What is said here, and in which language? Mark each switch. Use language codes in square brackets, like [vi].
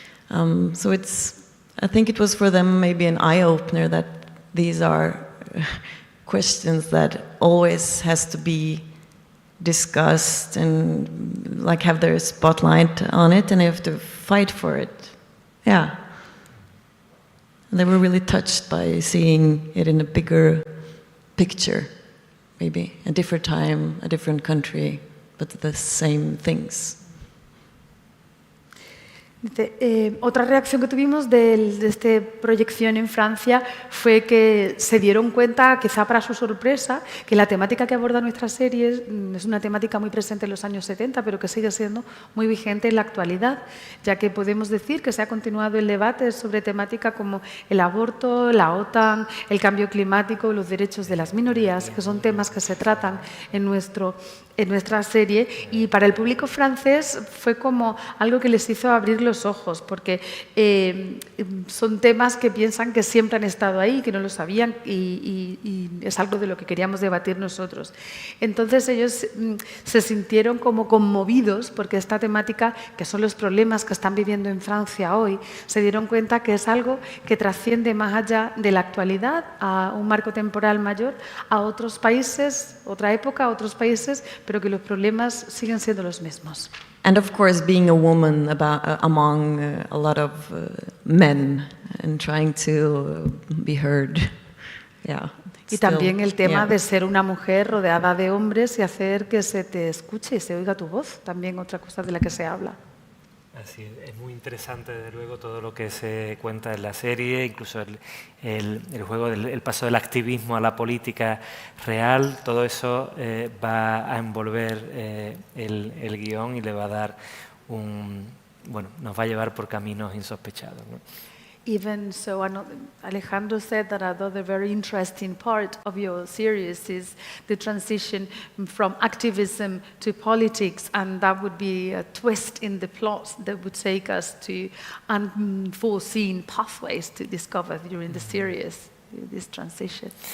[en] So I think it was for them maybe an eye-opener that these are questions that always has to be discussed and like have their spotlight on it, and they have to fight for it. Yeah. They were really touched by seeing it in a bigger picture, maybe a different time, a different country, but the same things. [es] Otra reacción que tuvimos de esta proyección en Francia fue que se dieron cuenta, quizá para su sorpresa, que la temática que aborda nuestra serie es una temática muy presente en los años 70, pero que sigue siendo muy vigente en la actualidad, ya que podemos decir que se ha continuado el debate sobre temática como el aborto, la OTAN, el cambio climático, los derechos de las minorías, que son temas que se tratan en nuestra serie, y para el público francés fue como algo que les hizo abrir los ojos, porque son temas que piensan que siempre han estado ahí, que no lo sabían, y es algo de lo que queríamos debatir nosotros. Entonces ellos se sintieron como conmovidos porque esta temática, que son los problemas que están viviendo en Francia hoy, se dieron cuenta que es algo que trasciende más allá de la actualidad, a un marco temporal mayor, a otros países, otra época, a otros países, pero que los problemas siguen siendo los mismos. [en] And of course, being a woman among a lot of men and trying to be heard. Yeah. [es] Y también el tema de ser una mujer rodeada de hombres y hacer que se te escuche y se oiga tu voz, también otra cosa de la que se habla. Así es muy interesante, desde luego, todo lo que se cuenta en la serie, incluso el juego, el paso del activismo a la política real, todo eso va a envolver el guión y le va a dar nos va a llevar por caminos insospechados, ¿no? [en] Even so, Alejandro said that another very interesting part of your series is the transition from activism to politics, and that would be a twist in the plot that would take us to unforeseen pathways to discover during the series, this transition.